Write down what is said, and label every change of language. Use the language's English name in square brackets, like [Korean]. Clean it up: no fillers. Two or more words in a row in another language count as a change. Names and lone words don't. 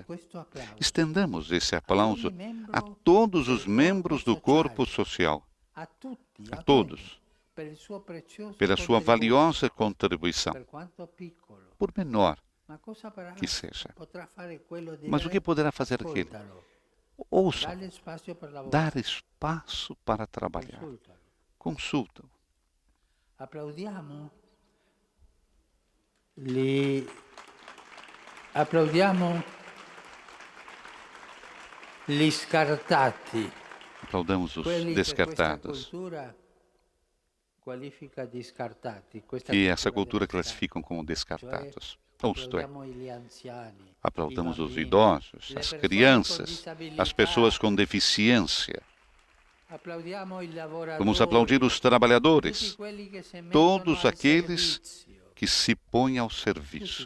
[Portuguese] Estendamos esse aplauso a todos os membros do corpo social, a todos, pela sua valiosa contribuição, por menor que seja. Mas o que poderá fazer aquele? Ouça, dar espaço para trabalhar. Consulta-o. [Italian] Applaudiamo gli scartati. [Portuguese] Aplaudamos os descartados. Que essa cultura classificam como descartados. Isto é, aplaudamos os idosos, as crianças, as pessoas com deficiência. Vamos aplaudir os trabalhadores, todos aqueles que se põem ao serviço.